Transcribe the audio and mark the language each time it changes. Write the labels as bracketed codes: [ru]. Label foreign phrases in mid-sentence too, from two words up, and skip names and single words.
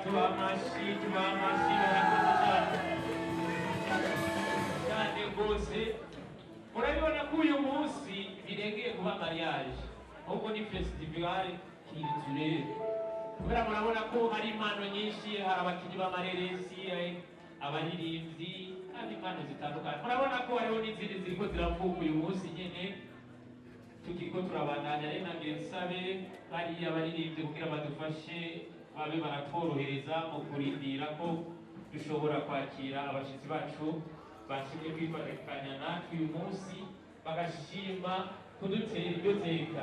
[rn] amashyi barakoze cyane rwose. Murabibona ko uyu munsi birengeye kuba mariage, ahubwo ni [fr] festival culturelle, [rn] kubera murabona ko hari impano nyinshi, hari abakinnyi b'amareresi, abaririmbyi, kandi impano zitandukanye. Murabona ko hariho n'izindi ziriko ziravuka uyu munsi nyene, tukiriko turabandanya. Rero nagira nsabe bariya abaririmbyi kugira badufashe babe baratworohereza mu kurindira ko dushobora kwakira abashitsi bacu bashimye kwifatikanya natwe uyu munsi, bagashima kudutera iryo teka.